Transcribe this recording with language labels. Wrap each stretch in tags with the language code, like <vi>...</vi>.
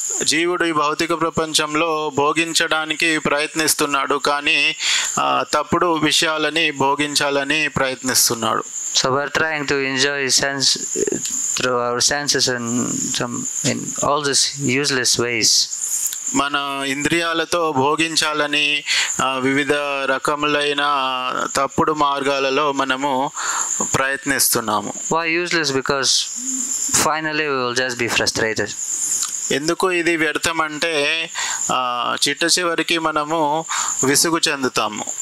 <te>జీవుడు ఈ భౌతిక ప్రపంచంలో భోగించడానికి ప్రయత్నిస్తున్నాడు, కానీ తప్పుడు విషయాలని భోగించాలని ప్రయత్నిస్తున్నాడు.</te> <en>So we are trying to enjoy sense through our senses and in all these useless ways.</en> <te>మన ఇంద్రియాలతో భోగించాలని వివిధ రకములైన తప్పుడు మార్గాలలో మనము ప్రయత్నిస్తున్నాము.</te> <en>Why useless? Because finally we will just be frustrated.</en> <te>ఎందుకు ఇది వ్యర్థం అంటే చిట్ట చివరికి మనము విసుగు చెందుతాము.</te>